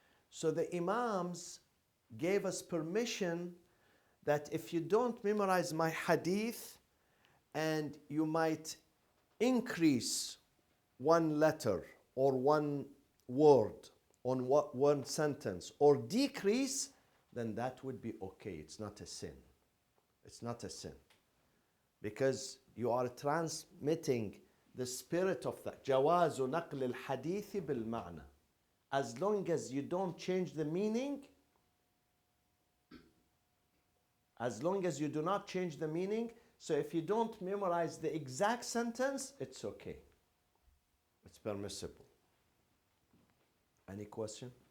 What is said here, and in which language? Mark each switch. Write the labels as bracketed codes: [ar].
[en] So the Imams gave us permission that if you don't memorize my hadith and you might increase one letter or one word on one sentence or decrease, then that would be okay. It's not a sin. It's not a sin. Because you are transmitting the spirit of that. [ar] جواز نقل الحديث بالمعنى. [en] As long as you don't change the meaning, as long as you do not change the meaning, so if you don't memorize the exact sentence, it's okay. It's permissible. Any question?